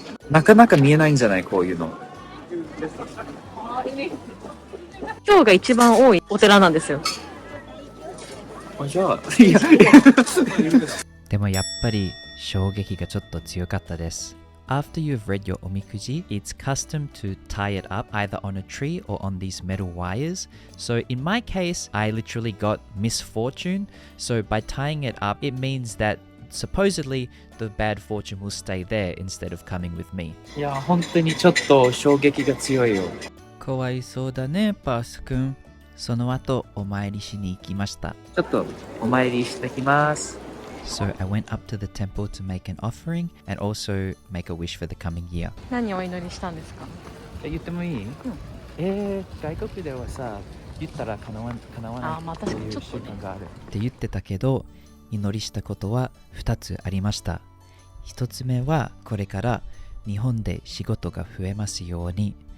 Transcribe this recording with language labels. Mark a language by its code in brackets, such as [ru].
[ja] なかなか見えないんじゃないこういうの。今日が一番多いお寺なんですよ。じゃあいやでもやっぱり衝撃がちょっと強かったです。 [en] After you've read your omikuji, it's custom to tie it up either on a tree or on these metal wires. So in my case, I literally got misfortune. So by tying it up, it means that supposedly the bad fortune will stay there instead of coming with me. [ja] いや本当にちょっと衝撃が強いよ。かわいそうだね、パースくん。その後、お参りしに行きました。ちょっとお参りしてきます。 [en] So I went up to the temple to make an offering and also make a wish for the coming year. [ja] 何をお祈りしたんですか？言ってもいい？外国ではさ、言ったら叶わないっていう習慣がある。って言ってたけど、祈りしたことは2つありました。 1つ目はこれから日本で仕事が増えますように。